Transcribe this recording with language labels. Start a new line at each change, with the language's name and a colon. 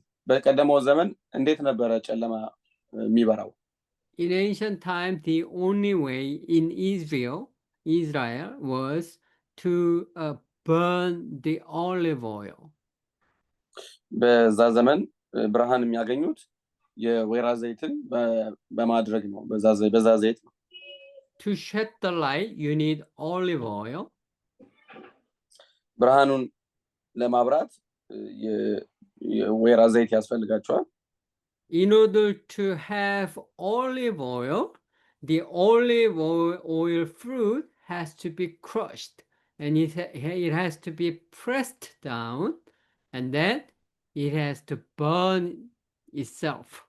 Amharic: በቀደመው ዘመን እንዴት ነበረ ጨለማ የሚበራው?
English: In ancient times, the only way in Israel was to burn the olive oil.
Amharic: በዛ ዘመን ብርሃን የሚያገኙት የወይራ ዘይትን በማድረግ ነው። በዛ ዘይት ነው።
English: To shed the light, you need olive oil.
Amharic: ብርሃኑን ለማብራት የወይራ ዘይት ያስፈልጋቸዋል።
English: In order to have olive oil, the olive oil fruit has to be crushed, and it has to be pressed down, and then it has to burn itself.